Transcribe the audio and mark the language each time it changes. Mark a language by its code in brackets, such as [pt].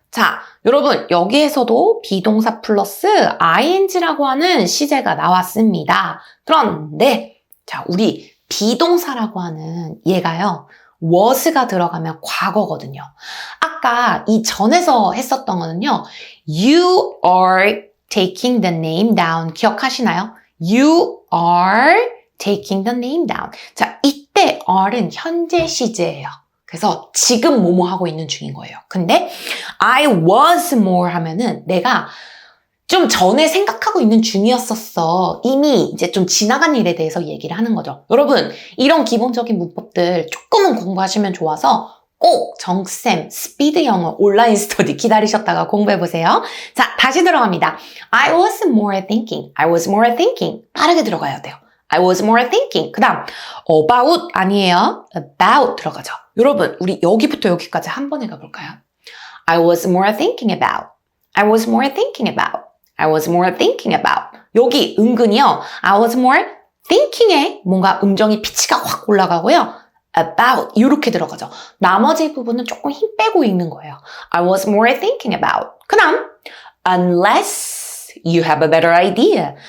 [ko] 자, 여러분 여기에서도 비동사 플러스 ing라고 하는 시제가 나왔습니다. 그런데 자, 우리 비동사라고 하는 얘가요. was가 들어가면 과거거든요. 아까 이 전에서 했었던 거는요. [en] You are taking the name down. [ko] 기억하시나요? [en] You are taking the name down. [ko] 자, 이때 are는 현재 시제예요. 그래서 지금 뭐뭐 하고 있는 중인 거예요. 근데 [en] I was more [ko] 하면은 내가 좀 전에 생각하고 있는 중이었었어. 이미 이제 좀 지나간 일에 대해서 얘기를 하는 거죠. 여러분, 이런 기본적인 문법들 조금은 공부하시면 좋아서 꼭 정쌤 스피드 영어 온라인 스터디 기다리셨다가 공부해보세요. 자, 다시 들어갑니다. [en] I was more thinking. [ko] I was more thinking. 빠르게 들어가야 돼요. [en] I was more thinking. [ko] 그 다음 about 아니에요. about 들어가죠. 여러분, 우리 여기부터 여기까지 한 번에 가볼까요? [en] I was more thinking about. I was more thinking about. I was more thinking about. [ko] 여기 은근히요. [en] I was more thinking [ko] 에 뭔가 음정이 피치가 확 올라가고요. about 이렇게 들어가죠. 나머지 부분은 조금 힘 빼고 읽는 거예요. [en] I was more thinking about. [ko] 그 다음 [en] unless you have a better idea.